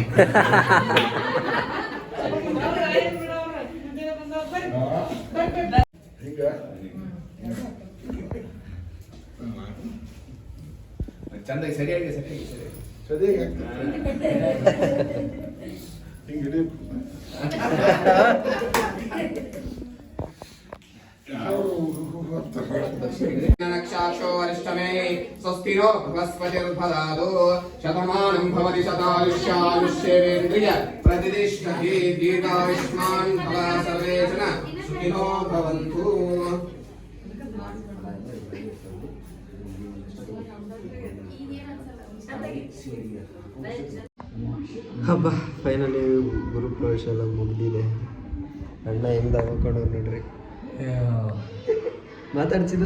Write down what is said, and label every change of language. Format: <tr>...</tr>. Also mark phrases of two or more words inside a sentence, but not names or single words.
<kn>ಚಂದ ಸರಿಯಾಗಿ ಹಿಂಗೆ</kn> <sa>नक्षाक्षो वरिष्ठमे स्वस्तिरो बृहस्पतिर्दधातु शतमानं भवति शतायुष्यायुष्येवेन्द्रिय प्रतिष्ठति दीर्घायुष्मान् भव सर्वे जन सुखिनो भवन्तु</sa> <kn>ಹಬ್ಬ ಫೈನಲಿ ಗುರುಪ್ರವೇಶ ಎಲ್ಲ ಮುಗಿದಿದೆ. ಅಣ್ಣ ಹೆಂಗೆ ತಗೊಂಡು ನೋಡ್ರಿ ಮಾತಾಡ್ಸಿದ್ದು</kn>